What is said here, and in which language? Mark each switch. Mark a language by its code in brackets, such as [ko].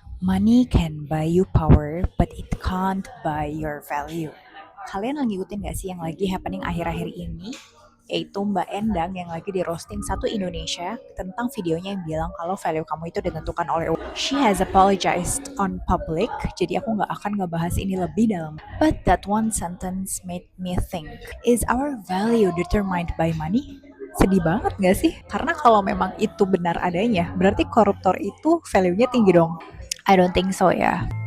[en] Money can buy you power, but it can't buy your value. [id] Kalian lagi ngikutin gak sih yang lagi happening akhir-akhir ini? Yaitu Mbak Endang yang lagi di roasting satu Indonesia tentang videonya yang bilang kalau value kamu itu ditentukan oleh uang. [en] She has apologized on public, [id] jadi aku gak akan ngebahas ini lebih dalam. [en] But that one sentence made me think, is our value determined by money? [id] Sedih banget gak sih? Karena kalau memang itu benar adanya, berarti koruptor itu value-nya tinggi dong. [en] I don't think so [id] ya.